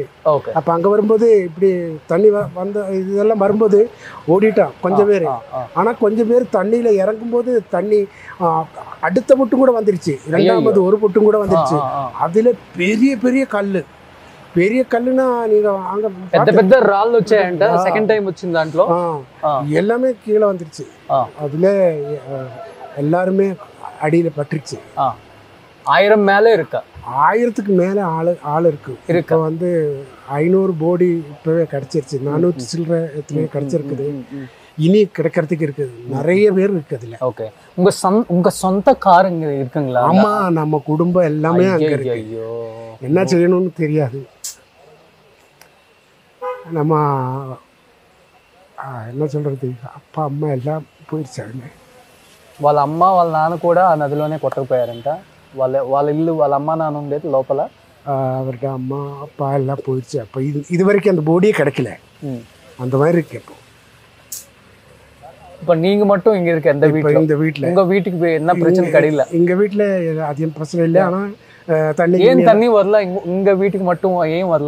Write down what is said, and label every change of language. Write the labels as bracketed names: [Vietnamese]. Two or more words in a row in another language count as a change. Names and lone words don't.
[Tamil] அப்போ அங்கே வரும்போது இப்படி தண்ணி வந்த இதெல்லாம் வரும்போது ஓடிட்டான் கொஞ்சம் பேர். ஆனால் கொஞ்சம் பேர் தண்ணியில் இறங்கும்போது தண்ணி அடுத்த பொட்டும் கூட வந்துடுச்சு, 2வது ஒரு பொட்டும் கூட வந்துடுச்சு. அதில் பெரிய பெரிய కల్లునా நீங்கள் அங்கே [Telugu] పెద్ద రాళ్ళు వచ్చాయంట. [English] second time [Telugu] వచ్చింది దాంట్లో [Tamil] எல்லாமே கீழே வந்துடுச்சு. அதில் எல்லாருமே அடியில் பட்டுருச்சு. 1000 மேலே இருக்கா? 1000க்கு மேலே ஆள் இருக்கு. இப்போ வந்து 500 போடி இப்போவே கிடச்சிருச்சு. 400 சில்லறை எத்தனையோ கிடச்சிருக்குது. இனி கிடைக்கிறதுக்கு இருக்குது, நிறைய பேர் இருக்குது அதில். ஓகே. உங்க சொந்த கார் இங்கே இருக்குங்களா? ஆமாம், நம்ம குடும்பம் எல்லாமே அங்கே இருக்கு. என்ன செய்யணும்னு தெரியாது. நம்ம என்ன சொல்கிறது, அப்பா అమ్మ எல்லாம் పోయిచ్చాడు. [Telugu] వాళ్ళ అమ్మ వాళ్ళ నాన్న కూడా ఆ నదిలోనే కొట్టకపోయారంట. వాళ్ళ ఇల్లు, వాళ్ళ అమ్మ నాన్న ఉండేది లోపల. [Tamil] அவர்கிட்ட அம்மா அப்பா எல்லாம் போயிடுச்சு. அப்போ இது வரைக்கும் அந்த போடியே கிடைக்கல, அந்த மாதிரி இருக்கு. இப்போ நீங்க மட்டும் இங்க இருக்க இந்த வீட்டில் உங்க வீட்டுக்கு என்ன பிரச்சனை கிடையாது? எங்க வீட்டில் அதிகம் பிரச்சனை இல்லை. ஆனால் தண்ணி வரல, இங்க வீட்டுக்கு மட்டும் ஏன் வரல?